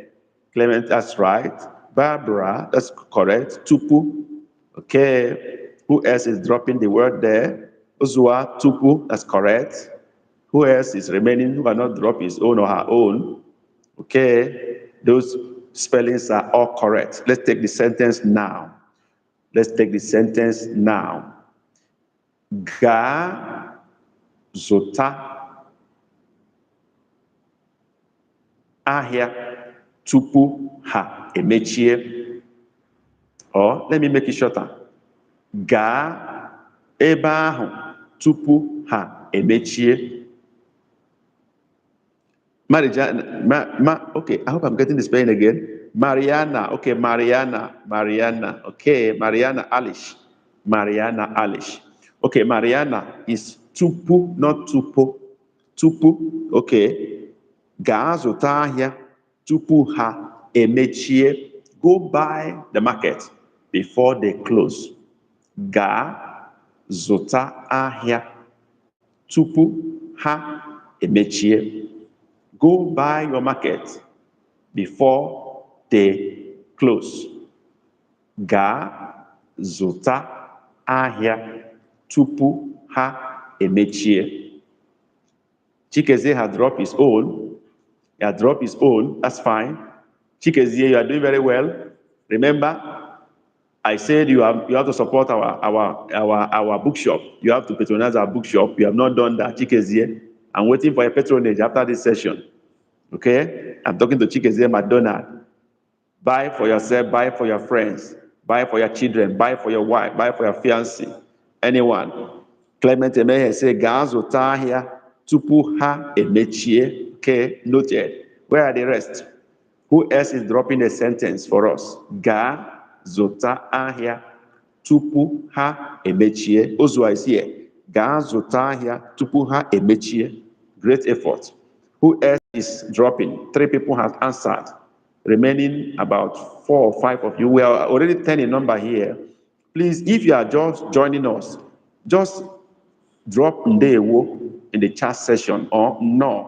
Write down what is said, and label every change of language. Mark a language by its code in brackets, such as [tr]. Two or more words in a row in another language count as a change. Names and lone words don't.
[en] Clement, that's right. Barbara, that's correct. Tupu. Okay. Who else is dropping the word there? Ozua, tupu, that's correct. Who else is remaining who cannot drop his own or her own? Okay. Those spellings are all correct. Let's take the sentence now. [ig] Ga zota ahịa tupu ha emechie. [en] Or let me make it shorter. [ig] Gaa ebe ahụ tupu ha emechie. [en] Okay, I hope I'm getting the spelling again. Mariana, okay, Mariana. Okay, Mariana Alish. Okay, Mariana is tupu, not tupu. Tupu, okay. [ig] Gaa zụta ahịa tupu ha emechie. [en] Go buy the market before they close. [ig] Gaa zụta ahịa tupu ha emechie. [en] Go buy your market before they close. [ig] Gaa zụta ahịa tupu ha emechie. [en] Chikezie had dropped his own. He had dropped his own. That's fine. Chikezie, you are doing very well. Remember, I said you have to support our bookshop. You have to patronize our bookshop. You have not done that, Chikezie. I'm waiting for a patronage after this session. Okay? I'm talking to Chikezie McDonald. Buy for yourself, buy for your friends, buy for your children, buy for your wife, buy for your fiancé. Anyone. Clement Emehe say, [ig] gaa zụta ahịa tupu ha emechie. [en] Okay, noted. Where are the rest? Who else is dropping a sentence for us? [ig] Gaa zụta ahịa tupu ha emechie. [en] Ozua is here. [ig] Gaa zụta ahịa tupu ha emechie. [en] Great effort. Who else is dropping? 3 people have answered. Remaining about 4 or 5 of you. We are already 10 in number here. Please, if you are just joining us, just drop Ndewo in the chat session or no.